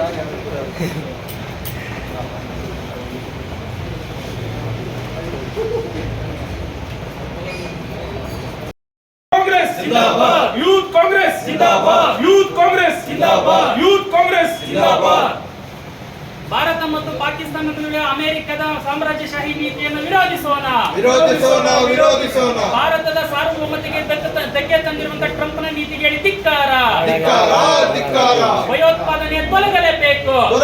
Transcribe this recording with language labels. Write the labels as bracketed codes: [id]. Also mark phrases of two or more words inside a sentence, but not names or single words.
[hi] कांग्रेस जिंदाबाद, यूथ कांग्रेस जिंदाबाद, यूथ कांग्रेस जिंदाबाद, यूथ कांग्रेस जिंदाबाद। [kn] ಭಾರತ ಮತ್ತು ಪಾಕಿಸ್ತಾನದ ನಡುವೆ ಅಮೆರಿಕದ ಸಾಮ್ರಾಜ್ಯಶಾಹಿ ನೀತಿಯನ್ನು ವಿರೋಧಿಸೋಣ. ಭಾರತದ ಸಾರ್ವಭೌಮತೆಗೆ ಧಕ್ಕೆ ತಂದಿರುವಂತಹ ಟ್ರಂಪ್ನ ನೀತಿಗೆ ಧಿಕ್ಕಾರ. ಭಯೋತ್ಪಾದನೆ ತೊಲಗಲೇಬೇಕು.